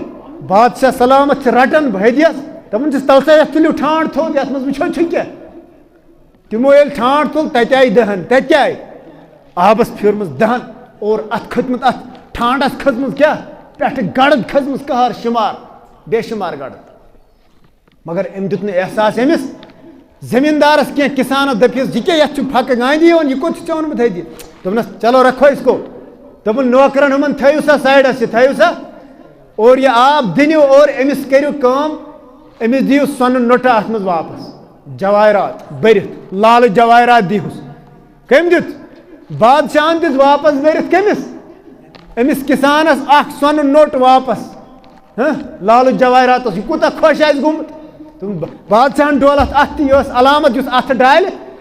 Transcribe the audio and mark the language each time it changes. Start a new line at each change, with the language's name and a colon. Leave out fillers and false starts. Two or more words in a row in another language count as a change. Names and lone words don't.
Kashmiri: بادشاہ سلامت چھِ رٹان ہدیَس دپان چھِس تل سا یتھ تُلِو ٹھانٛڈ تھوٚد یتھ منٛز وٕچھو چھُ کیٛاہ تِمو ییٚلہِ ٹھانٛڈ تُل تتہِ آیہِ دہن تتہِ کیٛاہ آیہِ آبس پھیوٗرمٕژ دہن اور اتھ کھٔتمُت اتھ ٹھانٛڈس کھٔژمٕژ کیٛاہ پٮ۪ٹھٕ گڑد کھٔژمٕژ قہر شُمار بے شُمار گڑد مگر أمۍ دیُت نہٕ احساس أمِس زٔمیٖندارس کینٛہہ کِسانس دٔپِس یہِ کیٛاہ یتھ چھُ پھکہٕ گاندھی یِوان یہِ کوٚت چھُ ژےٚ اوٚنمُت ہدیہِ دوٚپنس
Urdu: چلو رکھو اس کو
Kashmiri: دوٚپُن نوکرن ہُمن تھٲیِو سا سایڈس یہِ تھٲیِو سا اور یہِ آب دِنِو اور أمِس کٔرِو کٲم أمِس دِیِو سۄنہٕ نوٚٹہٕ اتھ منٛز واپس جوایرات بٔرِتھ لالہٕ جوایرات دیٖہُس کٔمۍ دیُت بادشاہن دیُت واپس بٔرِتھ کٔمِس أمِس کِسانس اکھ سۄنہٕ نوٚٹ واپس لالہٕ جوایراتس یہِ کوٗتاہ خۄش آسہِ گوٚمُت بادشاہن ڈول اتھ تہِ یہِ ٲس علامت یُس اتھٕ ڈالہِ